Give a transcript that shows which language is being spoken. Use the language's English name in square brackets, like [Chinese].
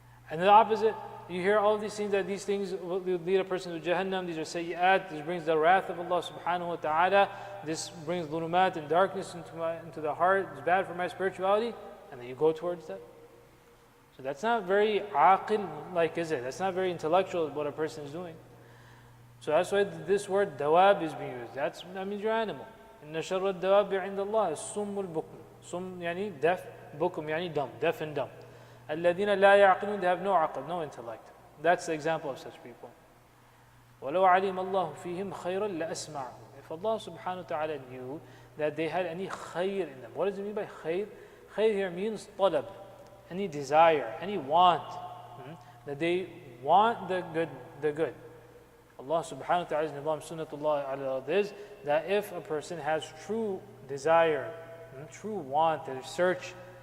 [English] And the opposite, you hear all these things, that these things will lead a person to Jahannam, these are sayyat, this brings the wrath of Allah subhanahu wa ta'ala, this brings dhulumat and darkness into the heart, it's bad for my spirituality, and then you go towards that. So that's not very aqil-like, is it? That's not very intellectual what a person is doing. So that's why this word dawab is being used. That means your animal. [Arabic] إن شر الدواب عند الله الصم البكم. [English] Sum يعني deaf, bukum يعني dumb, deaf and dumb. [Arabic] الذين لا يعقلون, [English] they have no aql, no intellect. That's the example of such people. [Arabic] ولو علم الله فيهم خيرا لأسمعهم. [English] If Allah subhanahu wa ta'ala knew that they had any khair in them. What does it mean by khair? Khair here means talab, any desire, any want. That they want the good. Allah subhanahu wa ta'ala's nizam sunnatullah ala is that if a person has true desire, true want, they search.